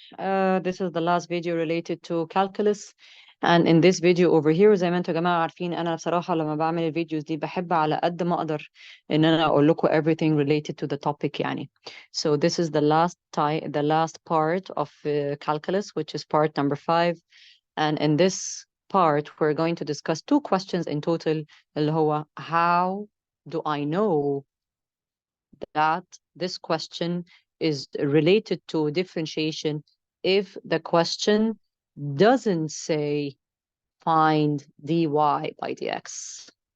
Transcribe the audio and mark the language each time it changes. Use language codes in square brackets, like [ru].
[en] This is the last video related to calculus. And in this video over here [ar] زي ما انتوا يا جماعة عارفين أنا بصراحة لما بعمل الفيديوز دي بحب على قد ما أقدر إن أنا أقول لكم [en] everything related to the topic [ar] يعني. [en] So this is the last part of calculus, which is part number 5. And in this part, we're going to discuss 2 questions in total. [ar] اللي هو [en] how do I know that this question is related to differentiation if the question doesn't say find dy by dx.